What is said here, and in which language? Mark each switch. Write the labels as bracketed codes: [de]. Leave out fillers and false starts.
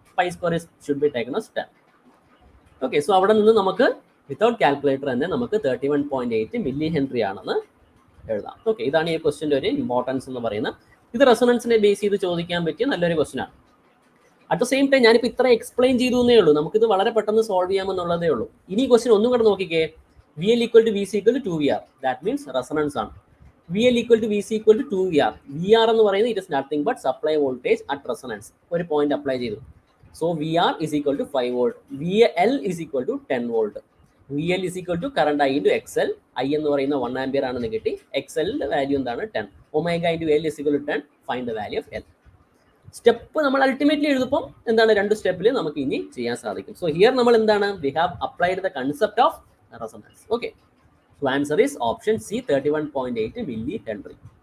[en] Pi square should be taken as 10. [ml] Okay, so അവിടെ നിന്ന് നമുക്ക് വിത്തൗട്ട് കാൽക്കുലേറ്റർ തന്നെ നമുക്ക് 31.8 മില്ലി ഹെൻറി ആണെന്ന് എഴുതാം. ഓക്കെ, ഇതാണ് ഈ ക്വസ്റ്റിൻ്റെ ഒരു ഇമ്പോർട്ടൻസ് എന്ന് പറയുന്നത്. ഇത് റെസൊണൻസിനെ ബേസ് ചെയ്ത് ചോദിക്കാൻ പറ്റിയ നല്ലൊരു ക്വസ്റ്റൻ ആണ്. അറ്റ് ദ സെയിം ടൈം ഞാനിപ്പോൾ ഇത്ര എക്സ്പ്ലെയിൻ ചെയ്തു എന്നേ ഉള്ളൂ. നമുക്കിത് വളരെ പെട്ടെന്ന് സോൾവ് ചെയ്യാമെന്നുള്ളതേ ഉള്ളൂ. ഇനി ഈ ക്വസ്റ്റൻ ഒന്നും കൂടെ നോക്കിക്കേ. [en] VL equal to VC equal to 2VR. That means resonance ആണ്. VL equal to VC equal to 2VR. VR എന്ന് പറയുന്നത് it is nothing but supply voltage at resonance. [ml] ഒരു പോയിന്റ് അപ്ലൈ ചെയ്തു. [en] So VR is equal to 5 volt. VL is equal to 10 volt. VL is equal to current I into XL. [ml] I എന്ന് പറയുന്ന 1 ampere ആണെന്ന് കിട്ടി. XL value എന്താണ്? [en] 10. Omega into L is equal to 10. Find the value of L. [ml] Step നമ്മൾ ultimately എഴുതുമ്പോൾ എന്താണ്? 2 സ്റ്റെപ്പിൽ നമുക്ക് ഇനി ചെയ്യാൻ സാധിക്കും. [en] so here [ml] നമ്മൾ എന്താണ്? [en] We have applied the concept of resonance. Okay, so answer is option C, 31.8 milli henry.